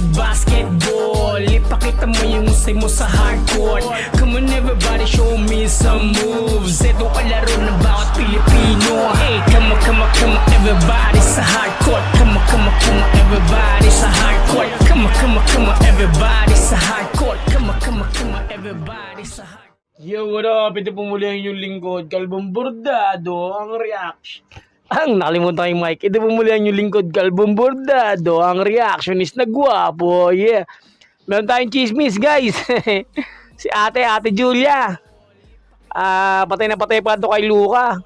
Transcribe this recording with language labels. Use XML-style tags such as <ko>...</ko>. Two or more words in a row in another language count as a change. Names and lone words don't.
<en>basketball.</en> <tl>Ipakita mo yung usay mo sa hardcourt.</tl> <en>Come on everybody, show me some moves.</en> <tl>Ito kalaro ng bawat Pilipino.</tl> <en>Hey, come on everybody sa hardcourt. Come on everybody sa hardcourt. Come on everybody sa hardcourt. Come on everybody sa hardcourt. Yo, what up?</en> <tl>Ito po muli ang inyong lingkod, Kalbong Bordado, ang reaction. Nakalimutan ko yung mic. Ito po muli ang inyong lingkod, Kalbong Bordado, ang reactionist na gwapo.</tl> <en>Yeah.</en> <tl>Meron tayong chismis, guys. Si Ate Julia. Patay na patay pa ito kay Luka.</tl>